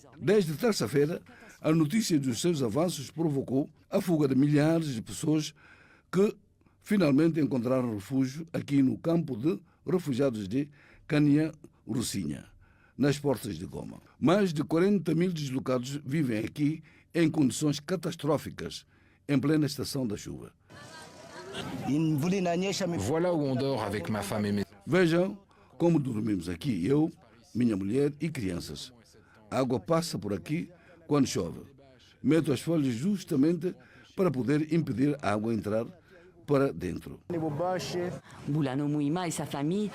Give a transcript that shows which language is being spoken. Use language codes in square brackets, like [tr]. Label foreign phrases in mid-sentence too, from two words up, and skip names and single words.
[pt] Desde terça-feira, a notícia dos seus avanços provocou a fuga de milhares de pessoas que finalmente encontraram refúgio aqui no campo de refugiados de Kanyarucinha, nas portas de Goma. Mais de 40 mil deslocados vivem aqui em condições catastróficas, em plena estação da chuva. [fr] Voilà où on dort avec ma femme et mes... [pt] Vejam como dormimos aqui, eu, minha mulher e crianças. A água passa por aqui quando chove. Meto as folhas justamente para poder impedir a água entrar para dentro. Boulano Mouima e sua família.